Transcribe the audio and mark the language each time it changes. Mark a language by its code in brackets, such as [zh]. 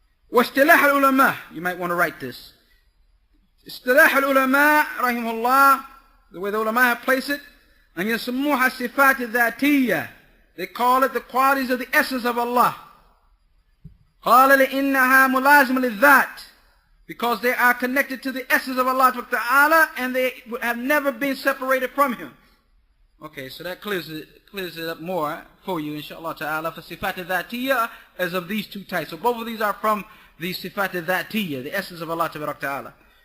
[ar] واصطلاح العلماء, [en] you might want to write this. [ar] اصطلاح العلماء رحمه الله, [en] the way the ulama have placed it, [ar] أن يسموها صفات الذاتية. [en] They call it the qualities of the essence of Allah. [ar] قال لإنها ملازمة للذات, [en] because they are connected to the essence of Allah Ta'ala, and they have never been separated from Him. Okay, so that clears it up more for you, inshallah ta'ala. For sifat al-Dhatiyah as of these two types. So both of these are from the sifat al-Dhatiyah, the essence of Allah ta'ala.